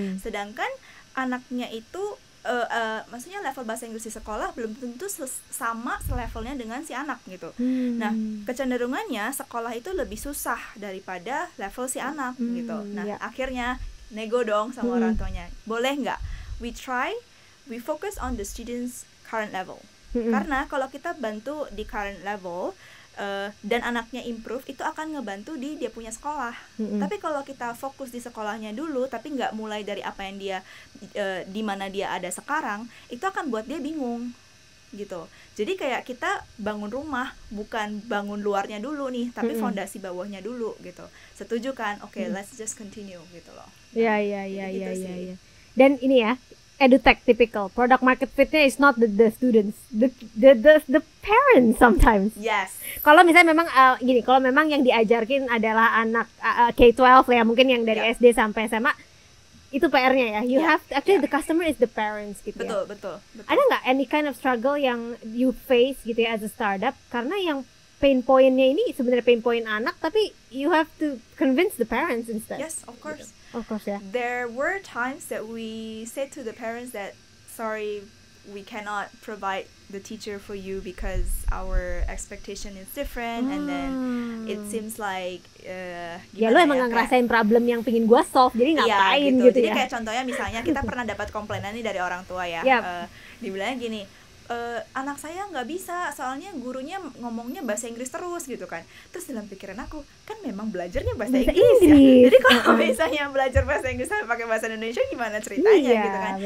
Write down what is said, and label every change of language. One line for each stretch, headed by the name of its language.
Indonesian: Sedangkan anaknya itu maksudnya level bahasa Inggris di sekolah belum tentu sama selevelnya dengan si anak gitu. Nah, kecenderungannya sekolah itu lebih susah daripada level si anak gitu. Nah, akhirnya nego dong sama orang tuanya. Boleh nggak?
English: We focus on the students' current level.
Indonesian: Karena kalau kita bantu di current level dan anaknya improve, itu akan ngebantu di dia punya sekolah. Tapi kalau kita fokus di sekolahnya dulu tapi nggak mulai dari apa yang dia di mana dia ada sekarang, itu akan buat dia bingung gitu. Jadi kayak kita bangun rumah bukan bangun luarnya dulu nih, tapi fondasi bawahnya dulu gitu. Setuju kan?
English: Oke, let's just continue
Indonesian: gitu loh. Iya. Dan ini ya,
English: edutech typical product market fitnya is not the students, the parents sometimes. Yes.
Indonesian: Kalau misalnya memang gini, kalau memang yang diajarkan adalah anak K-12 ya, mungkin yang dari SD sampai SMA, itu PR-nya ya.
English: You have to, actually the customer is the parents
Indonesian: gitu. Betul. Ada nggak
English: any kind of struggle yang you face
Indonesian: gitu ya
English: as a startup,
Indonesian: karena yang pain point-nya ini sebenarnya pain point anak, tapi
English: you have to convince the parents instead. Yes, of course. Of course, yeah. There were times that we said to the parents that, sorry, we cannot provide the teacher for you because our expectation is different, and then it seems like
Indonesian: ya lu emang nggak ngerasain problem yang pingin gua solve, jadi ngapain gitu. Jadi ya. kayak contohnya misalnya kita pernah dapat komplainan nih dari orang tua ya. Dibilangnya gini, anak saya nggak bisa soalnya gurunya ngomongnya bahasa Inggris terus gitu kan. Terus dalam pikiran aku, kan memang belajarnya bahasa Inggris ya. Jadi kalau misalnya belajar bahasa Inggris sampai pakai bahasa Indonesia gimana ceritanya gitu kan.